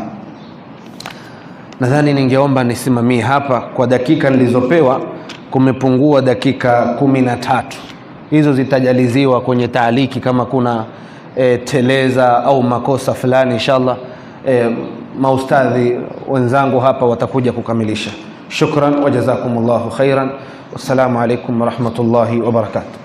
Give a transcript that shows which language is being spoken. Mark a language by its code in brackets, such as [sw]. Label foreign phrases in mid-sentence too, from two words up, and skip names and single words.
[sw] Nadhani ningeomba nisimamie hapa kwa dakika nilizopewa. Kumepungua dakika 13, hizo zitajaliziwa kwenye taaliki kama kuna teleza au makosa fulani. Inshallah maustadhi wenzangu hapa watakuja kukamilisha. [ar] شكرا وجزاكم الله خيرا. والسلام عليكم ورحمة الله وبركاته.